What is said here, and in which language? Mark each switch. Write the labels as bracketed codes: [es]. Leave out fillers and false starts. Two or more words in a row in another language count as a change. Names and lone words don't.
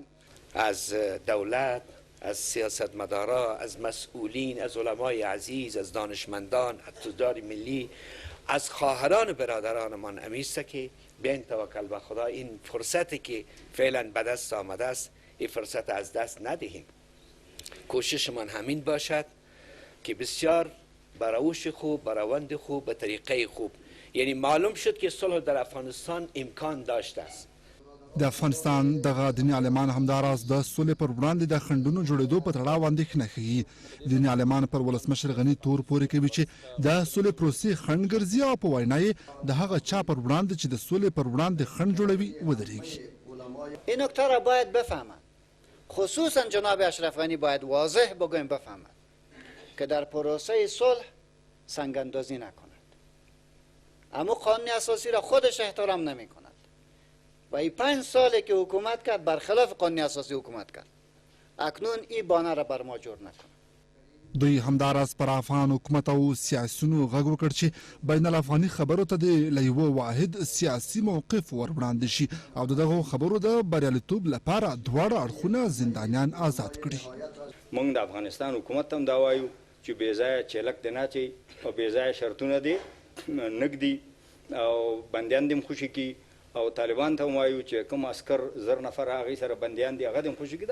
[fa] از دولت، از سیاستمدارا، از مسئولین، از علمای عزیز، از دانشمندان، از تجار ملی، از خواهران برادرانمان امیسته که بیاین توکل به خدا این فرصتی که فعلا به دست آمده است این فرصت از دست ندهیم. کوششمان همین باشد که بسیار به روش خوب، به روند خوب، به طریقه خوب یعنی معلوم شد که صلح در افغانستان امکان داشته است. [ps] د افغانستان دغه دیني عالمان همداراز د سولې پر وړاندې د خنډونو جوړېدو په تړاو اندېښنه ښیي. دیني عالمان پر ولسمشر غني تور پورې کوي چې د سولې پروسې خنډ ګرځي او په وینا یې د هغه چا پر وړاندې چې د سولې پر وړاندې خنډ جوړوي ودرېږي. [fa] این نکته را باید بفهمند، خصوصا جناب اشرف غنی باید واضح بگویم بفهمند که در پروسه صلح سنگ‌اندازی نکند. اما قانون اساسی را خودش احترام نمی کند و این 5 ساله که حکومت کرد برخلاف قانون اساسی حکومت کرد. اکنون این بانه را بر ما جور نکند. [ps] دوی همداراز پر افغان حکومت او سیاسيونو غږ وکړ چې بین الافغاني خبرو ته د یوه واحد سیاسي موقف ور وړاندې شي او دغه خبرو د بریالیتوب لپاره دواړه اړخونه زندانیان آزاد کړي. موږ د افغانستان حکومت هم دا وایو چې بې ځایه چیلک دی نه اچوي او بې ځایه شرطونه دي نږدي او بندیان دې هم خوشي کړي او طالبان ته هم وایو چې کوم عسکر 1000 نفر هغوی سره بندیان دي هغه دې هم خوشي کړي.